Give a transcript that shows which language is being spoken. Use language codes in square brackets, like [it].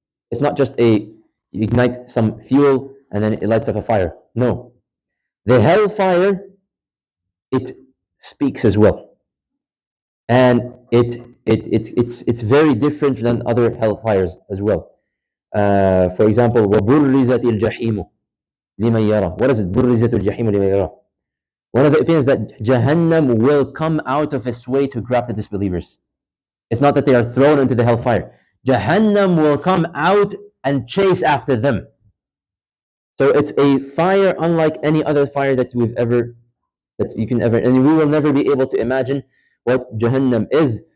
[en] It's not just you ignite some fuel and then it lights up a fire. No. The hellfire, it speaks as well. And it's very different than other hellfires as well. For example, [ar] وَبُرِّزَتِ الْجَحِيمُ لِمَنْ يَرَى. [en] What is it? [ar] بُرِّزَتِ الْجَحِيمُ لِمَنْ يَرَى. [en] One of the opinions that Jahannam will come out of its way to grab the disbelievers. It's not that they are thrown into the hellfire. Jahannam will come out and chase after them. So it's a fire unlike any other fire that you can ever, and we will never be able to imagine what Jahannam is.